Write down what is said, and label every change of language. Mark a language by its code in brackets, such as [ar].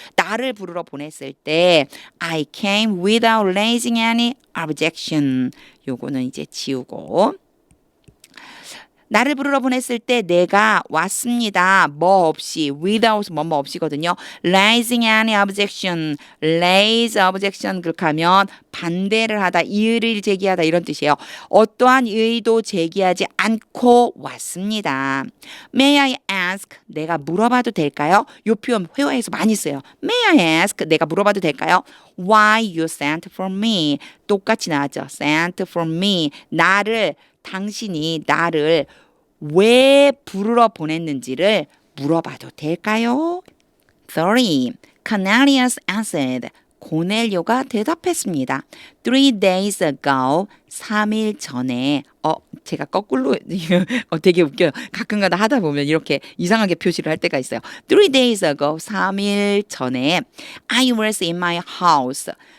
[ko] 나를 부르러 보냈을 때 [en] I came without raising any objection. [ko] 요거는 이제 지우고 나를 부르러 보냈을 때 내가 왔습니다. 뭐 없이 without 뭐뭐 없이거든요. [en] raising any objection, raise objection [ko] 그렇게하면 반대를 하다, 이의를 제기하다 이런 뜻이에요. 어떠한 의의도 제기하지 않고 왔습니다. [en] May I ask, [ko] 내가 물어봐도 될까요? 이 표현 회화에서 많이 써요. [en] May I ask, [ko] 내가 물어봐도 될까요? [en] Why you sent for me? [ko] 똑같이 나왔죠. [en] Sent for me. [ko] 당신이 나를 왜 부르러 보냈는지를 물어봐도 될까요? [en] 3. Cornelius answered. [ko] 고넬료가 대답했습니다. [en] 3 days ago, [ko] 3일 전에 제가 거꾸로 되게 웃겨요. 가끔가다 하다 보면 이렇게 이상하게 표시를 할 때가 있어요. [en] 3 days ago, [ko] 3일 전에 [en] I was in my house.